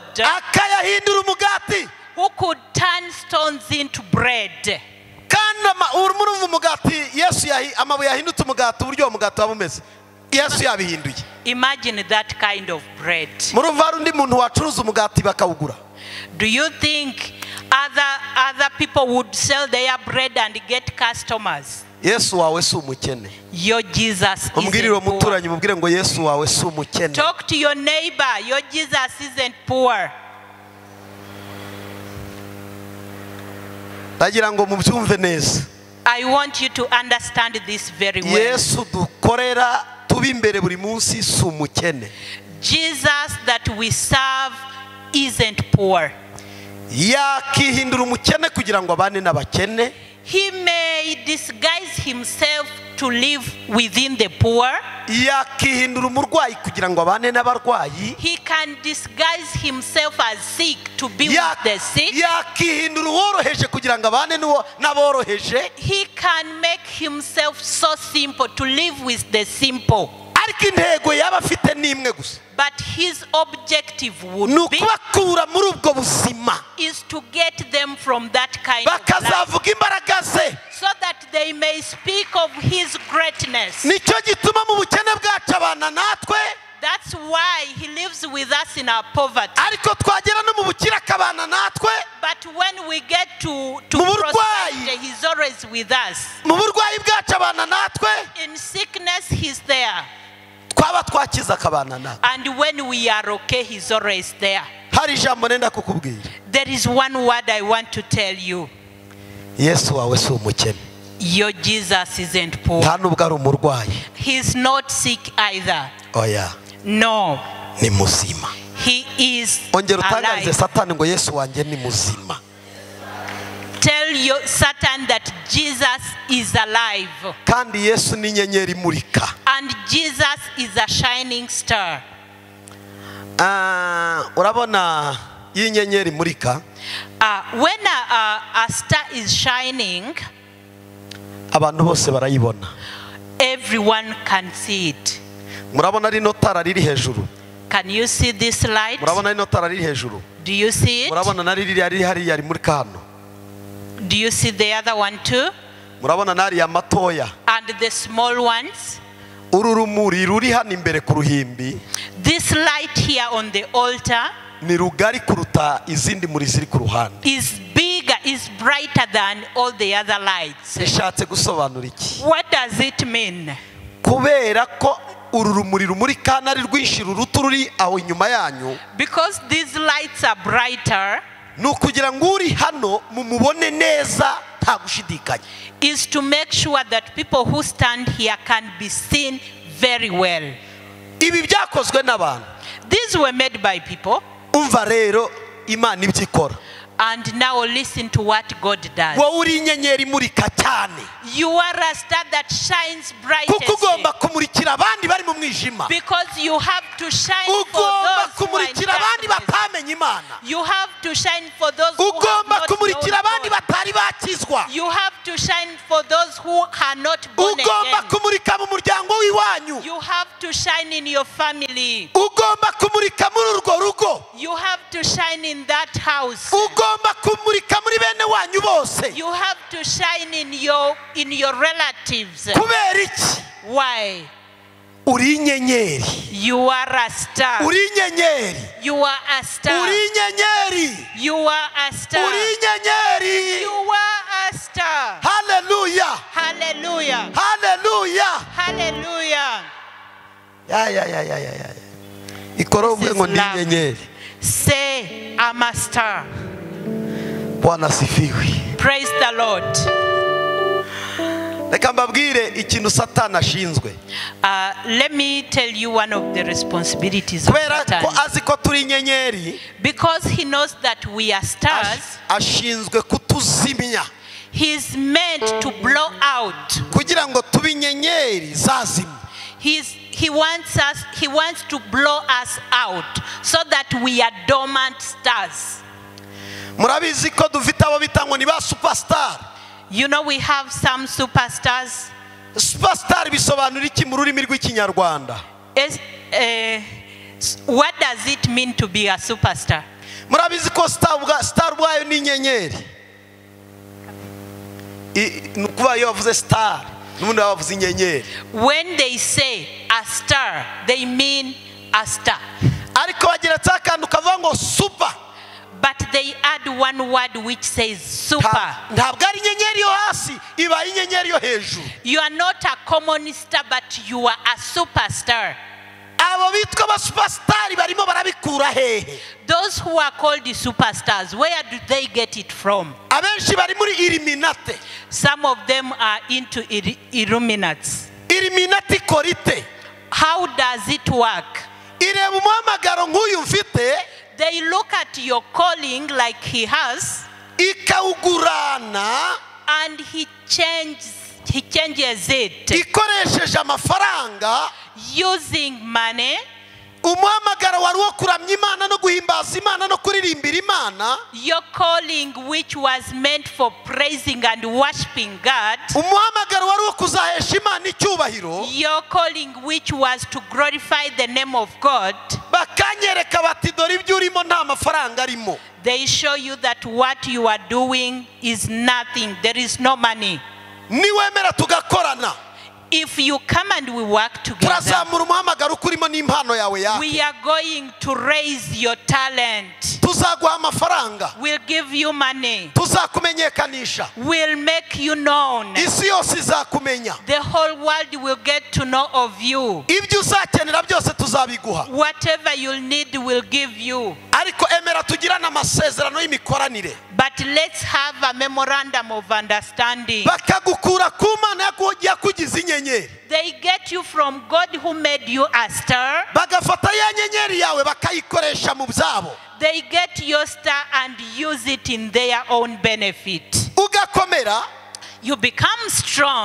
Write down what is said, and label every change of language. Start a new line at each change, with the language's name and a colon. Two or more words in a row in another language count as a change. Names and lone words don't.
Kinyarwanda: akayahindura umugati,
English: turn stones into bread.
Kinyarwanda: kandi urumva umugati Yesu amabuye yahindutse umugati, uburyo uwo mugati waba umeze Yesu yabihinduye.
English: Imagine that kind of bread.
Kinyarwanda: Murumva hari undi muntu wacuruza umugati bakawugura?
English: Do you think other people would sell their bread and get customers?
Kinyarwanda: Yesu wawe si umukene.
English: Your Jesus
Kinyarwanda: Umbwirire
English: isn't poor.
Kinyarwanda: umuturanyi mubwire ngo Yesu wawe si umukene.
English: Talk to your neighbor. Your Jesus isn't poor.
Kinyarwanda: Ndagira ngo mubyumve neza.
English: I want you to understand this very well.
Kinyarwanda: Yesu dukorera tubi imbere buri munsi si umukene.
English: Jesus that we serve isn't poor.
Kinyarwanda: Yakihindura umukene kugira ngo abane n'abakene.
English: He may disguise himself to live within the poor.
Kinyarwanda: Yakihindura umurwayi kugira ngo abane n'abarwayi.
English: He can disguise himself as sick to be with the sick.
Kinyarwanda: Yakihindura uworoheje kugira ngo abane n'aboroheje.
English: He can make himself so simple to live with the simple.
Kinyarwanda: Ariko intego yaba afite ni imwe gusa.
English: But his objective would
Kinyarwanda: Ni
English: be
Kinyarwanda: ukubakura muri ubwo buzima,
English: is to get them from that kind of life,
Kinyarwanda: bakazavuga imbaraga ze.
English: so that they may speak of his greatness.
Kinyarwanda: Nicyo gituma mu bukene bwacu abana natwe,
English: That's why he lives with us in our poverty.
Kinyarwanda: ariko twagera no mu bukire akabana natwe.
English: But when we get to
Kinyarwanda: Mu burwayi.
English: prosperity, he's always with us.
Kinyarwanda: Mu burwayi bwacu abana natwe,
English: In sickness, he's there.
Kinyarwanda: twaba twakiza akabana natwe.
English: And when we are okay, he's always there.
Kinyarwanda: Hari ijambo nenda kukubwira.
English: There is one word I want to tell you.
Kinyarwanda: Yesu wawe si umukene,
English: Your Jesus isn't poor.
Kinyarwanda: nta nubwo ari umurwayi.
English: He's not sick either.
Kinyarwanda: Oya,
English: No,
Kinyarwanda: ni muzima.
English: he is
Kinyarwanda: Ongera utangarize
English: alive.
Kinyarwanda: Satani ngo Yesu wanjye ni muzima.
English: Tell your Satan that Jesus is alive.
Kinyarwanda: Kandi Yesu ni inyenyeri imurika.
English: And Jesus is a shining star.
Kinyarwanda: Urabona y'inyenyeri imurika,
English: When a star is shining,
Kinyarwanda: abantu bose barayibona.
English: everyone can see it.
Kinyarwanda: Murabona rino tara riri hejuru?
English: Can you see this light?
Kinyarwanda: Murabona rino tara riri hejuru?
English: Do you see it?
Kinyarwanda: Murabona na riri riri hariya rimurika hano?
English: Do you see the other one too?
Kinyarwanda: murabona nari ya matoya
English: and the small ones.
Kinyarwanda: uru rumuri ruri hano imbere ku ruhimbi
English: This light here on the altar
Kinyarwanda: ni rugari kuruta izindi muri ziri ku ruhande
English: is bigger, is brighter than all the other lights.
Kinyarwanda: ishatse gusobanura iki
English: What does it mean?
Kinyarwanda: kubera ko uru rumuri rumurika nari rwinshi ruruta ruri aho inyuma yanyu
English: Because these lights are brighter,
Kinyarwanda: nukugira ngo uri hano mumubone neza nta gushidikanya
English: is to make sure that people who stand here can be seen very well.
Kinyarwanda: ibi byakozwe n'abantu
English: These were made by people.
Kinyarwanda: umva rero Imana ibyo ikora
English: And now listen to what God does.
Kinyarwanda: wowe uri inyenyeri imurika cyane
English: You are a star that shines brightest.
Kinyarwanda: kuko ugomba kumurikira abandi bari mu mwijima
English: Because you have to shine for
Kinyarwanda: ugomba
English: those who are in
Kinyarwanda: kumurikira abandi
English: darkness.
Kinyarwanda: batamenye Imana
English: You have to shine for those who have
Kinyarwanda: ugomba
English: not known
Kinyarwanda: kumurikira abandi
English: God.
Kinyarwanda: batari bakizwa
English: You have to shine for those who are not born
Kinyarwanda: ugomba
English: again.
Kinyarwanda: kumurika mu muryango w'iwanyu
English: You have to shine in your family.
Kinyarwanda: ugomba kumurika muri urwo rugo
English: You have to shine in that house.
Kinyarwanda: ugomba kumurika muri bene wanyu bose
English: You have to shine in your relatives.
Kinyarwanda: kubera iki
English: Why?
Kinyarwanda: uri inyenyeri
English: You are a star.
Kinyarwanda: uri inyenyeri
English: You are a star.
Kinyarwanda: uri inyenyeri
English: You are a star.
Kinyarwanda: uri inyenyeri
English: You are a star.
Kinyarwanda: haleluya
English: Hallelujah.
Kinyarwanda: haleluya
English: Hallelujah.
Kinyarwanda: ya ikora ubwe ngo ndi inyenyeri
English: Say, I'm a star.
Swahili: Bwana sifiwe
English: Praise the Lord.
Kinyarwanda: reka mbabwire ikintu Satani ashinzwe
English: Let me tell you one of the responsibilities of
Kinyarwanda: kubera ko
English: Satan.
Kinyarwanda: azi ko turi inyenyeri
English: Because he knows that we are stars,
Kinyarwanda: ashinzwe kutuzimya
English: he's meant to blow out.
Kinyarwanda: kugira ngo tube inyenyeri zazimya
English: He wants to blow us out so that we are dormant stars.
Kinyarwanda: murabizi ko dufite abo bita ngo ni ba superstar
English: You know, we have some superstars.
Kinyarwanda: superstar bisobanura iki mu rurimi rw'ikinyarwanda
English: What does it mean to be a superstar?
Kinyarwanda: murabizi ko star ubwayo ni inyenyeri nukuba iyo bavuze star n'ubundi bavuze inyenyeri
English: When they say a star, they mean a star.
Kinyarwanda: ariko bageretse akantu kavuga ngo super
English: But they add one word which says super.
Kinyarwanda: ntabwo ari inyenyeri yo hasi iba inyenyeri yo hejuru
English: You are not a common star, but you are a superstar.
Kinyarwanda: abo bitwa ba superstar barimo barabikura hehe
English: Those who are called the superstars, where do they get it from?
Kinyarwanda: abenshi bari muri Illuminati
English: Some of them are into Illuminats.
Kinyarwanda: Illuminati korite
English: How does it work?
Kinyarwanda: ireba umuhamagaro nk'uyu mfite
English: They look at your calling like he has,
Kinyarwanda: ikawugurana
English: and he changes it
Kinyarwanda: ikoresheje amafaranga
English: using money.
Kinyarwanda: umuhamagaro wari wo kuramya Imana no guhimbaza Imana no kuririmbira Imana
English: Your calling, which was meant for praising and worshiping God.
Kinyarwanda: umuhamagaro wari wo kuzahesha Imana icyubahiro
English: Your calling, which was to glorify the name of God.
Kinyarwanda: bakanyereka bati dore ibyo urimo nta mafaranga arimo They show you that what you are doing is nothing.
English: There is no money.
Kinyarwanda: niwemera tugakorana
English: If you come and we work together,
Kinyarwanda: turazamura umuhamagaro ukurimo n'impano yawe yake
English: we are going to raise your talent.
Kinyarwanda: tuzaguha amafaranga
English: We'll give you money.
Kinyarwanda: tuzakumenyekanisha
English: We'll make you known.
Kinyarwanda: isi yose izakumenya
English: The whole world will get to know of you.
Kinyarwanda: ibyo uzakenera byose tuzabiguha
English: Whatever you'll need, we'll give you.
Kinyarwanda: ariko emera tugirane amasezerano y'imikoranire
English: But let's have a memorandum of understanding.
Kinyarwanda: bakagukura ku Mana yakugize inyenyeri
English: They get you from God who made you a star.
Kinyarwanda: bagafata ya nyenyeri yawe bakayikoresha mu byabo
English: They get your star and use it in their own benefit.
Kinyarwanda: ugakomera
English: You become strong,